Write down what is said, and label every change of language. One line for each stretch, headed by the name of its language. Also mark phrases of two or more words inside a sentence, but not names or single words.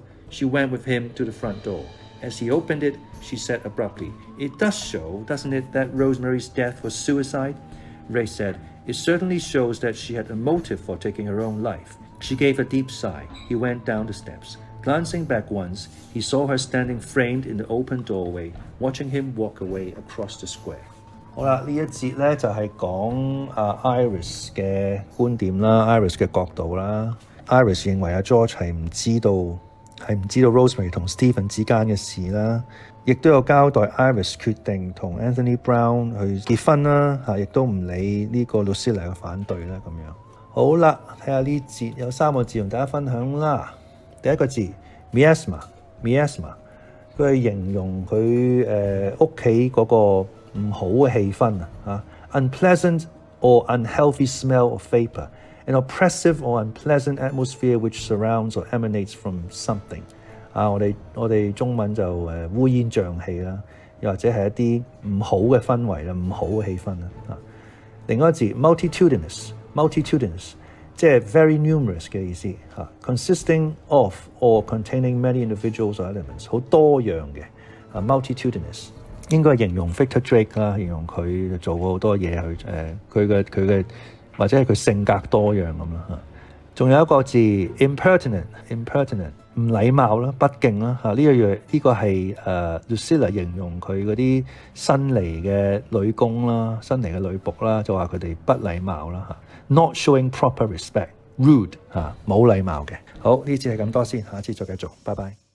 English: She went with him to the front door. As he opened it, she said abruptly, It does show, doesn't it, that Rosemary's death was suicide? Ray said, It certainly shows that she had a motive for taking her own life. She gave a deep sigh. He went down the steps. Glancing back once, he saw her standing framed in the open doorway, watching him walk away across the square.
Cantonese: 好啦，呢一節咧就係講Iris 嘅觀點啦 ，Iris 嘅角度啦。Iris 認為George 係唔知道 Rosemary 同 Stephen 之間嘅事啦，亦都有交代 Iris 決定同 Anthony Brown 去結婚啦，亦都唔理呢個 Lucila 嘅反對啦咁樣。好啦，睇下呢節有3個字同大家分享啦。第一個字 Miasma， 佢係形容佢屋企嗰個唔好嘅氣氛
English: unpleasant or unhealthy smell of vapor。An oppressive or unpleasant atmosphere which surrounds or emanates from something。
Cantonese: 我哋中文就烏煙瘴氣啦，又或者係一啲唔好嘅氛圍啦，唔好嘅氣氛啦。另外一個字 multitudinous， 即係
English: very numerous
Cantonese: 嘅意思
English: consisting of or containing many individuals or elements，
Cantonese: 好多樣嘅multitudinous。應該係形容 Victor Drake 啦，形容佢做過好多嘢佢嘅。或者係佢性格多樣咁啦。仲有一個字 impertinent 唔禮貌啦，不敬啦呢個係Lucila 形容佢嗰啲新嚟嘅女工啦，新嚟嘅女僕啦，就話佢哋不禮貌啦
English: not showing proper respect rude
Cantonese: 冇禮貌嘅。好，呢節係咁多先，下次再繼續，拜拜。